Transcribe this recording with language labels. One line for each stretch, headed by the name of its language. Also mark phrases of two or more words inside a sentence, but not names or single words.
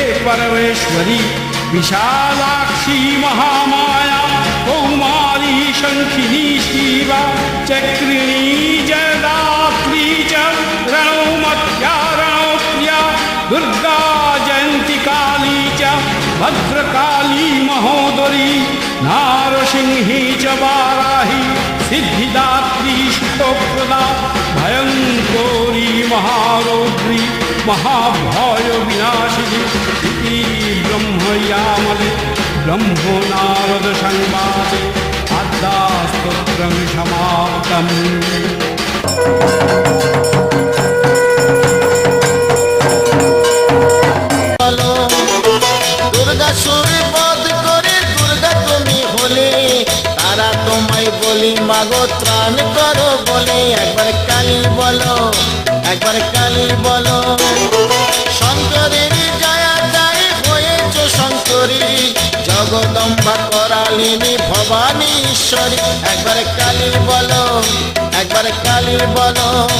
Sanskrit: परमेश्वरी विशालाक्षी महामाया कौमारी शङ्खिनी शिवा चक्रिणी जयदात्री च रणौमत्या रणोप्रिया दुर्गा जयन्ती काली च भद्रकाली महोदरी नारसिंही च वाराही सिद्धिदात्री शुभप्रदा भयङ्करी महारौद्री महाभय विनाशिनी इति ब्रह्मयामले ब्रह्मो नारद संवादे अद्दास्तोत्रं समाप्तम्।
Bangla: দুর্গা সুরে বধ করে দুর্গা তুমি হলে তারা তোমায় বলি মাগো ত্রাণ করো বলে একবার কালী বলো একবার কালী বলো শঙ্করের জয়া যায় হয়েছ শঙ্করী জগদম্বা করালিনী ভবানী ঈশ্বরী একবার কালী বলো একবার কালী বলো।